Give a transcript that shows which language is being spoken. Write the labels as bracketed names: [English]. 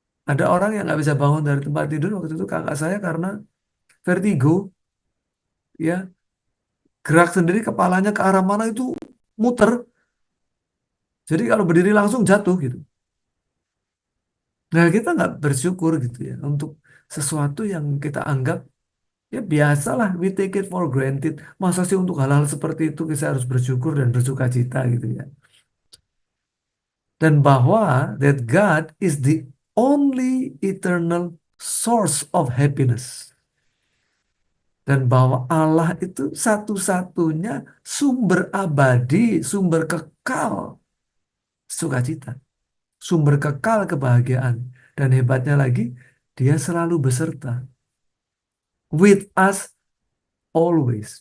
[Indonesian] Ada orang yang nggak bisa bangun dari tempat tidur, waktu itu kakak saya karena vertigo ya, gerak sendiri kepalanya ke arah mana itu muter, jadi kalau berdiri langsung jatuh gitu. Nah, kita nggak bersyukur gitu ya untuk sesuatu yang kita anggap ya biasalah, we take it for granted. Masa sih untuk hal-hal seperti itu kita harus bersyukur dan bersuka cita gitu ya. [English] Dan bahwa that God is the only eternal source of happiness. [Indonesian] Dan bahwa Allah itu satu-satunya sumber abadi, sumber kekal sukacita, sumber kekal kebahagiaan. Dan hebatnya lagi, dia selalu beserta. With us always.